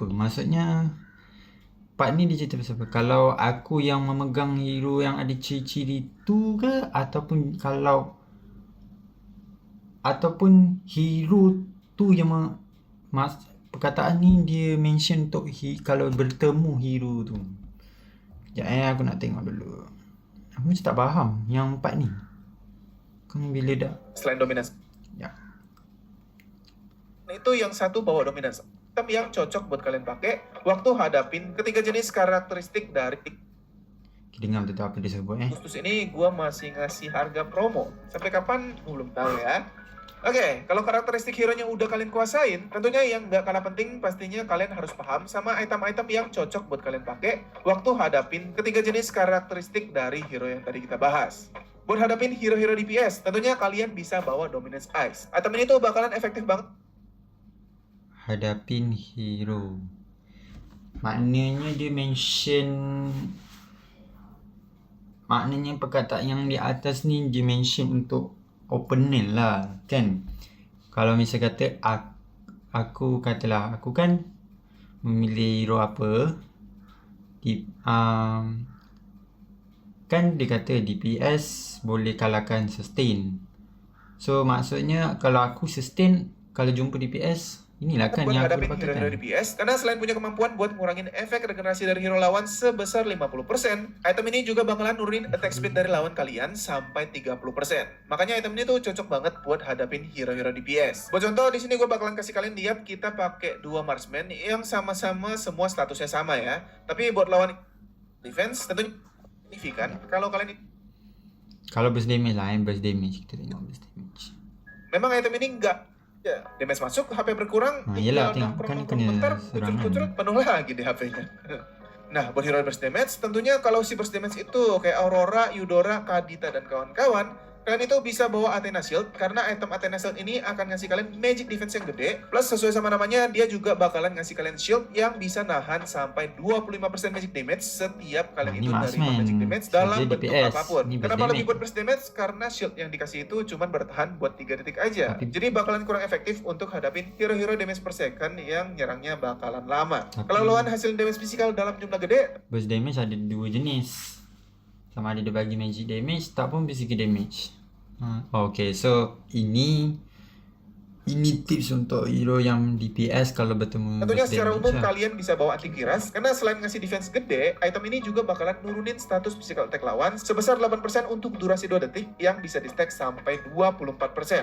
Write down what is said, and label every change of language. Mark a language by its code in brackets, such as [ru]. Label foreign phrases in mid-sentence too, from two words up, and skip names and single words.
[ms] Maksudnya part ni dia cerita pasal apa? Kalau aku yang memegang hero yang ada ciri-ciri tu ke, ataupun hero tu yang perkataan ni dia mention untuk kalau bertemu hero tu. Sekejap aku nak tengok dulu. Aku macam tak faham yang part ni. Kan bila dah Selain dominance. ya. [id] Itu yang satu bawa dominance. Item yang cocok buat kalian pakai waktu hadapin ketiga jenis karakteristik dari [ms] Dengar betul apa dia sebut [id] Agustus ini gua masih ngasih harga promo. Sampai kapan? Gua belum tahu ya. Oke, kalau karakteristik hero-nya udah kalian kuasain, tentunya yang nggak kalah penting pastinya kalian harus paham sama item-item yang cocok buat kalian pakai waktu hadapin ketiga jenis karakteristik dari hero yang tadi kita bahas. Buat hadapin hero-hero DPS, tentunya kalian bisa bawa Dominance Ice. Item ini tuh bakalan efektif banget. Hadapin hero. [ms] Maknanya dia mention, maknanya perkataan yang di atas ni dia mention untuk opponent lah kan. Kalau misal kata aku katalah aku kan memilih hero apa kan dia kata DPS boleh kalahkan sustain. So maksudnya kalau aku sustain, kalau jumpa DPS, inilah kan [id] buat [ms] yang aku [id] hadapin [ms] dapatkan. [id] hero-hero DPS, karena selain punya kemampuan buat ngurangin efek regenerasi dari hero lawan sebesar 50%, item ini juga bakalan nurunin [en] attack speed [id] dari lawan kalian sampai 30%. Makanya item ini tuh cocok banget buat hadapin hero-hero DPS. Buat contoh, di sini gue bakalan kasih kalian lihat kita pakai dua marksman yang sama-sama semua statusnya sama ya. Tapi buat lawan defense tentunya signifikan kalau kalian [ms] Kalau [en] burst damage [ms] lah, [en] burst damage [ms] kita tengok [en] burst damage. [id] memang item ini enggak ya, damage masuk, HP berkurang, [ms] Yelah, tengok kan [id] nongkrong [ms] kena [id] bentar, serangan. kucurut penuh lagi di HP-nya. Nah, buat hero [en] burst damage, [id] tentunya kalau si [en] burst damage [id] itu kayak Aurora, Eudora, Kadita, dan kawan-kawan, kalian itu bisa bawa Athena Shield, karena item Athena Shield ini akan ngasih kalian [en] magic defense [id] yang gede, plus sesuai sama namanya, dia juga bakalan ngasih kalian shield yang bisa nahan sampai 25% [en] magic damage [id] setiap kalian [ms] Ini [id] itu dari [ms] marksman, [en] magic damage [id] dalam [ms] saja [id] bentuk [ms] DPS. [id] apapun. [ms] Ini burst [id] Kenapa lebih [ms] damage. [id] buat [en] burst damage? [id] Karena shield yang dikasih itu cuma bertahan buat 3 detik aja. Tapi- Jadi bakalan kurang efektif untuk hadapin hero-hero [en] damage per second [id] yang nyerangnya bakalan lama. Tapi- Kalau lawan hasil [en] damage physical [id] dalam jumlah gede, [ms] Burst damage ada dua jenis. Sama ada dia bagi [en] magic damage, [ms] tak pun [en] physical damage. Okay, so [ms] ini tips untuk hero yang DPS kalau bertemu [id] tentunya [ms] burst [id] secara [ms] damage [id] umum [ms] lah. [id] kalian bisa bawa antikiras, karena selain ngasih defense gede, item ini juga bakalan nurunin status [en] physical attack [id] lawan sebesar 8% untuk durasi 2 detik yang bisa di stack sampai 24%.